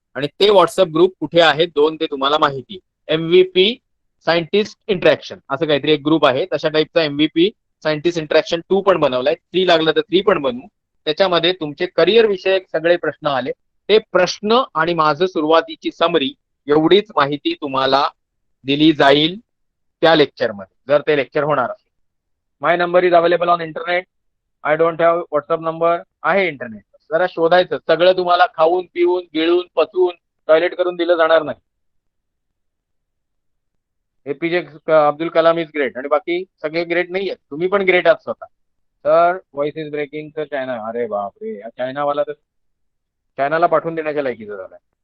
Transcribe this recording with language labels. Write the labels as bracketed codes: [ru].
[mr] आणि ते WhatsApp group कुठे आहेत दोन ते तुम्हाला माहिती. MVP सायंटिस्ट इंटरॅक्शन असं काहीतरी एक ग्रुप आहे, तशा टाईपचा MVP सायंटिस्ट इंटरॅक्शन 2 पण बनवलाय. 3 लागलं तर 3 पण बनवू. त्याच्यामध्ये तुमचे करिअर विषयक सगळे प्रश्न आले, ते प्रश्न आणि माझं सुरुवातीची समरी एवढीच माहिती तुम्हाला दिली जाईल त्या लेक्चरमध्ये, जर ते लेक्चर होणार असेल. [en] My number is available on internet. I don't have WhatsApp number. [mr] आहे इंटरनेट, जरा शोधायचं. सगळं तुम्हाला खाऊन पिऊन गिळून पचवून टॉयलेट करून दिलं जाणार नाही. APJ Abdul Kalam [en] is great [mr] आणि बाकी सगळे ग्रेट नाही आहेत, तुम्ही पण ग्रेट आहात स्वतः. तर [en] voice is breaking [mr] तर चायना, अरे बापरे, चायनावाला तर चायनाला पाठवून देण्याच्या लायकीचा झालाय.